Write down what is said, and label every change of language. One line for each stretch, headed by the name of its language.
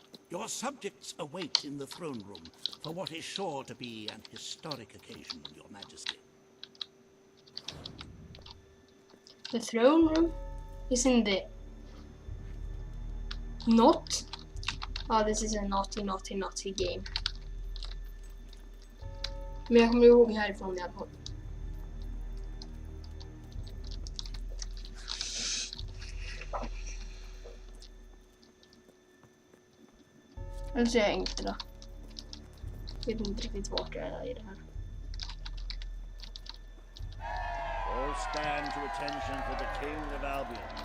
English: Your subjects await in the throne room for what is sure to be an historic occasion, Your Majesty. The throne room is in the not. Oh, this is a naughty game.
Swedish: Men jag kommer ihåg härifrån i alla fall. Nu ser jag inte då. Jag vet inte riktigt vart jag är i det här.
English: All stand to attention for the King of Albion.